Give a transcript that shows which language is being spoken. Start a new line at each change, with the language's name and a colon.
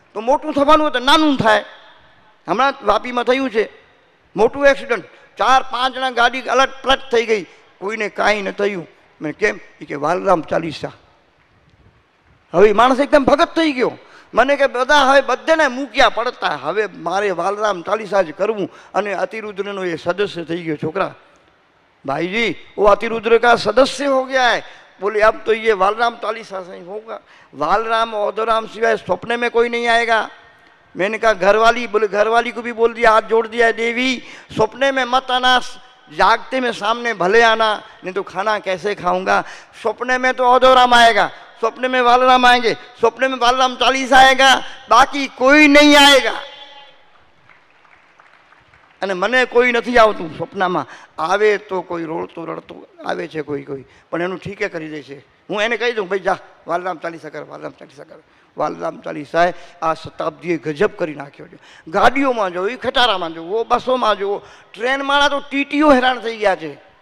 Gujarati: તો મોટું થવાનું હોય તો નાનું થાય. હમણાં વાપીમાં થયું છે મોટું એક્સિડન્ટ. 4-5 જણા ગાડી અલટ પલટ થઈ ગઈ, કોઈને કાંઈ ન થયું. મેં કેમ? એ કે વાલરામ ચાલીસા. હવે માણસ એકદમ ભગત થઈ ગયો. મને કે બધા હવે બધાને મૂક્યા પડતા, હવે મારે વાલરામ ચાલીસા જ કરવું. અને અતિરુદ્રનો એ સદસ્ય થઈ ગયો.
Hindi: છોકરા भाई जी वो अतिरुद्र का सदस्य हो गया है. बोले अब तो ये वालराम चालीसा से होगा. वालराम औदराम सिवाय सपने में कोई नहीं आएगा. मैंने कहा घरवाली, बोले घरवाली को भी बोल दिया, हाथ जोड़ दिया, देवी सपने में मत आना, जागते में सामने भले आना, नहीं तो खाना कैसे खाऊंगा. सपने में तो औदराम आएगा, सपने में वालराम आएंगे, सपने में वालराम चालीसा आएगा, बाकी कोई नहीं आएगा.
Gujarati: અને મને કોઈ નથી આવતું સપનામાં. આવે તો કોઈ રોડતો રડતો આવે છે કોઈ પણ એનું ઠીકે કરી દે છે. હું એને કહી દઉં ભાઈ જા વાલરામ ચાલીસા કર, વાલરામ ચાલીસા કર. વાલરામ ચાલીસાએ આ શતાબ્દીએ ગજબ કરી નાખ્યો છે. ગાડીઓમાં જુઓ, ખટારામાં જુઓ, બસોમાં જુઓ, ટ્રેનમાં તો ટીટીઓ હેરાન થઈ ગયા છે.